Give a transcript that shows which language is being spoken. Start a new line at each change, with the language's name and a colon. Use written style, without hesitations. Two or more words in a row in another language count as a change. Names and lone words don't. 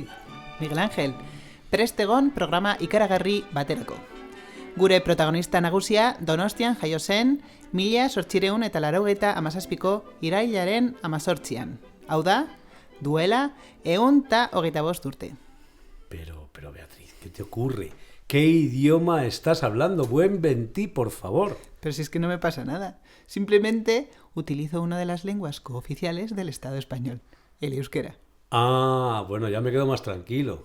Basque: Miguel Ángel, prest egon programa ikaragarri baterako. Gure protagonista nagusia Donostian jaio zen 1887ko irailaren 18an. Hau da, duela 125 urte.
Spanish: Pero Beatriz, ¿qué te ocurre? ¿Qué idioma estás hablando? Buen ventí, por favor. Pero si es que no me pasa nada. Simplemente utilizo una de las lenguas cooficiales del Estado español, el euskera. Ah, bueno, ya me quedo más tranquilo.